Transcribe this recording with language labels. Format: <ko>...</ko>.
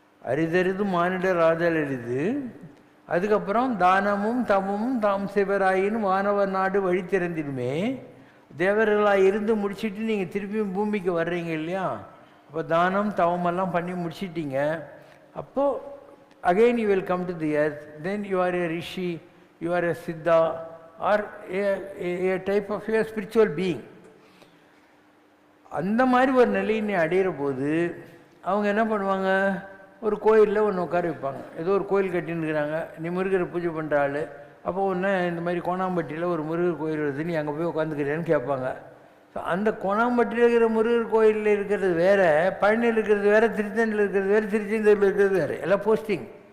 <ta>அரிதறிது மானிடர் ஆதல் எளிது. அதுக்கப்புறம் தானமும் தவமும் தாம் சிவராயின்னு வானவர் நாடு வழி திறந்திடுமே. தேவர்களாக இருந்து முடிச்சுட்டு நீங்கள் திருப்பியும் பூமிக்கு வர்றீங்க இல்லையா? அப்போ தானம் தவமெல்லாம் பண்ணி முடிச்சிட்டிங்க.</ta> <en>அப்போது again you will come to the earth. Then you are a rishi, you are a siddha or a type of a spiritual being.</en> <ta>அந்த மாதிரி ஒரு நிலையை நீ அடையிற போது அவங்க என்ன பண்ணுவாங்க, ஒரு கோயிலில் ஒன்று உட்கார வைப்பாங்க. ஏதோ ஒரு கோயில் கட்டின்னு இருக்கிறாங்க, நீ முருகரை பூஜை பண்ணுற ஆள். அப்போ ஒன்று இந்த மாதிரி கோணாம்பட்டியில் ஒரு முருகர் கோயில் வருது, நீ அங்கே போய் உட்காந்துக்கிறேன்னு கேட்பாங்க. ஸோ அந்த கோணாம்பட்டியில் இருக்கிற முருகர் கோயிலில் இருக்கிறது வேறு, பழனியில் இருக்கிறது வேறு, திருச்செந்தூரில் இருக்கிறது வேறு, திருச்செந்தூரில் இருக்கிறது வேறு, எல்லாம் போஸ்டிங்.</ta>